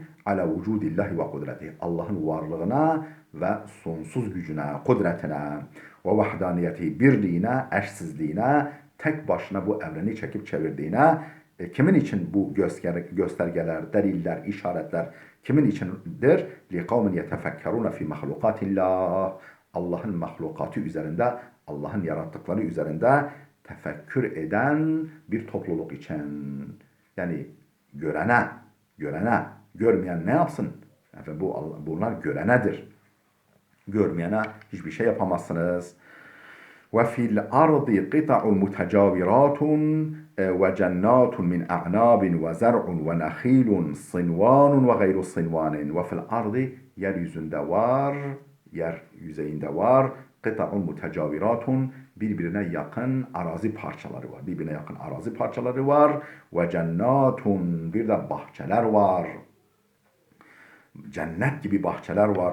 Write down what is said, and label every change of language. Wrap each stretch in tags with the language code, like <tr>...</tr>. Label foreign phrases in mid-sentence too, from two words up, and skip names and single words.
<ar>على وجود الله وقدرته.</ar> <tr>Allah'ın varlığına ve sonsuz gücüne, kudretine ve vahdaniyeti, birliğine, eşsizliğine, tek başına bu evreni çekip çevirdiğine, kimin için bu göstergeler, deliller, işaretler kimin içindir?</tr> <ar>لِقَوْمٍ يَتَفَكَّرُونَ فِي مَخْلُقَاتِ اللّٰهِ.</ar> <tr>Allah'ın mahlukatı üzerinde, Allah'ın yarattıkları üzerinde tefekkür eden bir topluluk için. Yani görene, görmeyen ne yapsın? Yani bunlar görenedir. Görmeyene hiçbir şey yapamazsınız.</tr> <ar>وفي الأرض قطع متجاورات وجنات من أعناب وزرع ونخيل صنوان وغير صنوان. وفي الأرض</ar> <tr>yeryüzünde var, yer yüzeyinde var.</tr> <ar>قطع متجاورات,</ar> <tr>birbirine yakın arazi parçaları var. Birbirine yakın arazi parçaları var.</tr> <ar>وجنات,</ar> <tr>bir de bahçeler var. Cennet gibi bahçeler var.</tr>